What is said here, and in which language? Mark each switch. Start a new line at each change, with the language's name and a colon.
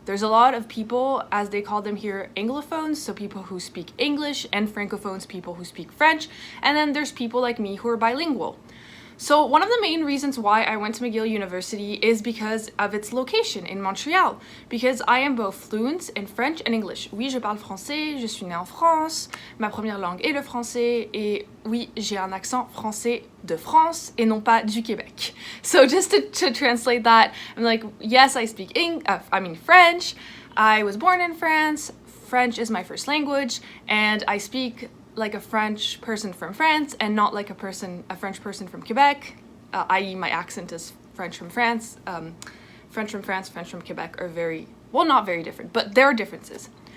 English: There's a lot of people, as they call them here, Anglophones, so people who speak English, and Francophones, people who speak French, and then there's people like me who are bilingual. So one of the main reasons why I went to McGill University is because of its location in Montreal, because I am both fluent in French and English.
French: Oui, je parle français, je suis née en France, ma première langue est le français, et oui, j'ai un accent français de France et non pas du Québec.
English: So just to translate that, I'm like, yes, I speak French. I was born in France. French is my first language, and I speak like a French person from France and not like a French person from Quebec, i.e. my accent is French from France. French from France, French from Quebec are not very different, but there are differences.